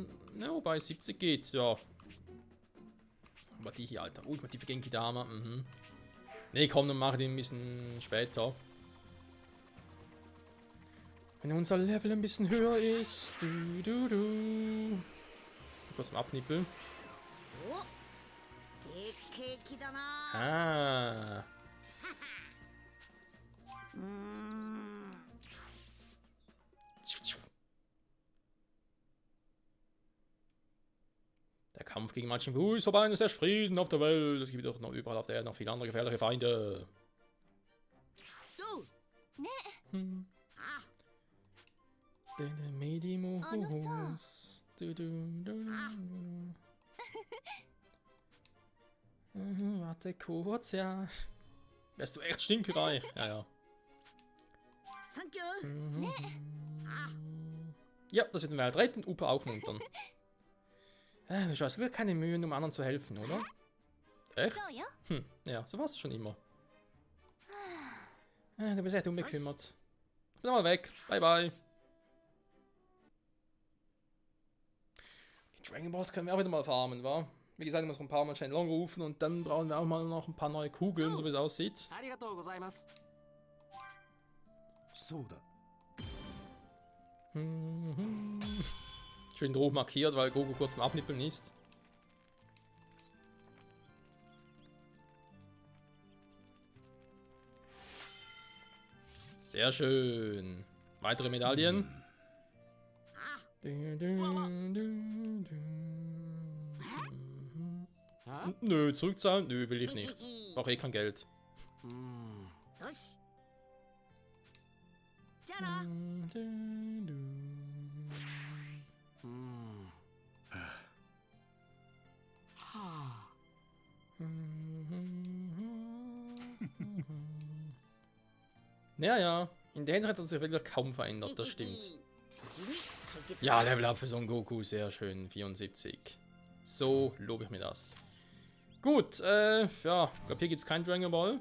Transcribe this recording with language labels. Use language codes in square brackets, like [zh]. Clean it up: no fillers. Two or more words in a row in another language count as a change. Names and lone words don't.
[de] Ne, wobei 70 geht, ja. Aber die hier, Alter. Ultimative Genki Dama. Ne, komm, dann mache ich den ein bisschen später. Wenn unser Level ein bisschen höher ist. Kurz mal abnippeln. [ja] おでっけえ木だな [de] Ah. Der Kampf gegen Majin Buu ist vorbei und es herrscht Frieden auf der Welt. Es gibt doch noch überall auf der Erde noch viele andere gefährliche Feinde. [ja] どうね あ [de] Warte kurz, ja. Wärst du echt stinkereich? Ja, ja. [ja] サンキュー [de] Ja, das wird den Welt retten, Upa aufmuntern. Du schaust wirklich keine Mühe, um anderen zu helfen, oder? Echt? [ja] そうよ [de] Ja, so war es schon immer. Du bist echt unbekümmert. Ich bin mal weg. Bye, bye. Die Dragon Balls können wir auch wieder mal farmen, wa? Wie gesagt, ich muss noch ein paar Mal Shenlong rufen und dann brauchen wir auch mal noch ein paar neue Kugeln, so wie es aussieht. [ja] ありがとうございます。そうだ。 [de] Schön rot markiert, weil Goku kurz zum Abnippeln ist. Sehr schön. Weitere Medaillen. Nö, zurückzahlen? Nö, will ich nicht. Brauche eh kein Geld. [ja] うーん。よしじゃあなうーん。はあ。 [de] Ja, in der Hinsicht hat er sich wirklich kaum verändert, das stimmt. Ja, Level Up für Son Goku, sehr schön, 74. So lobe ich mir das. Gut, ja, ich glaube hier gibt es kein Dragon Ball.